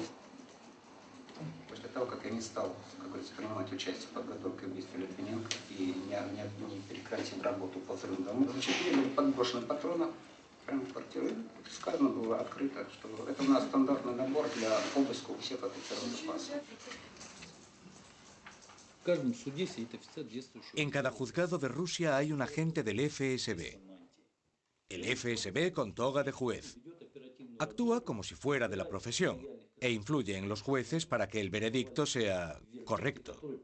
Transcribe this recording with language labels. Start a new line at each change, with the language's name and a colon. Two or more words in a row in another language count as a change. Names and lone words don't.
Russian: После того, как я не стал, как говорится, принимать участие в подготовке к убийству Литвиненко и не прекратил работу по взрыву домов, зачем были подброшены патроны прямо в квартиру. Сказано было открыто, что это у нас стандартный набор для обыска у всех офицеров запаса.
Spanish: En cada juzgado de Rusia hay un agente del FSB. El FSB con toga de juez. Actúa como si fuera de la profesión e influye en los jueces para que el veredicto sea correcto.